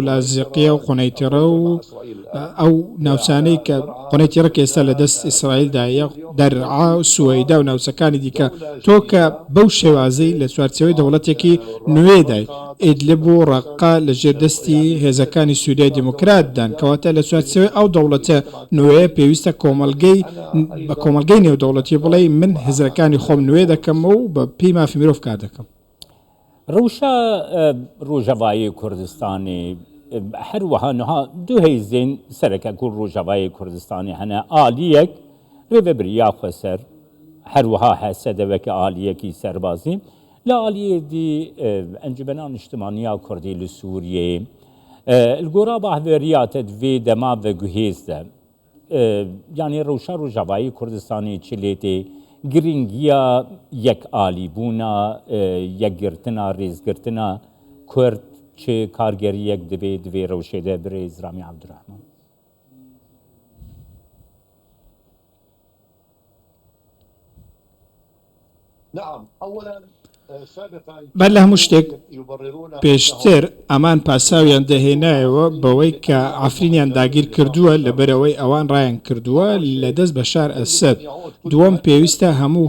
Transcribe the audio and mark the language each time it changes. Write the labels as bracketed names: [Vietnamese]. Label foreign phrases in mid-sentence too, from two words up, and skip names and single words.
[Central Kurdish] لازیقیە و قونەیتیڕە و ئەو ناوچانەی کە قونەیتیڕە ئێستا لە دەست ئیسرائیلدایە دەرعا و سوەیدا و ناوچەکانی دیکە تۆ کە بەو شێوازەی لە چوارچەوەی دەوڵەتێکی نوێدای ئیدلب و ڕەقا لە ژێردەستی هێزەکانی سووریای دیموکراتدان کەواتە لە چوارچەوەی ئەو دەوڵەتە نوێیە پێویستە بە کۆمەلگەی نێودەوڵەتی بڵێ من هێزەکانی خۆم نوێ دەکەم و بە پێی مافی مرۆڤ کار دەکەم. [Kurdish] Rewşa Rojavayê Kurdistanê her wiha niha du hêzên sereke ku Rojavayê Kurdistanê hene aliyek rêveberiya xweser her wiha hesedeveke aliyekî serbazî li aliyê dî Encumena Niştimaniya Kurdî li Sûriyeyê li gora bahveriya te divê dema veguhêz de yanî rewşa Rojavayê Kurdistanê çilêtê giringiya yek alîbûna yekgirtina rêzgirtina Kurd çi kargeriyek divê rewşê de birêz Ramî Abdurrahman. [Central Kurdish] بەر لە هەموو شتێک پێشتر ئەمان پاساویان دەهێنایەوە بەوەی کە ئافرینیان داگیر کردووە لەبەرەوەی ئەوان ڕایان کردووە لە دەست بەشار ئەسەد دووەم پێویستە هەموو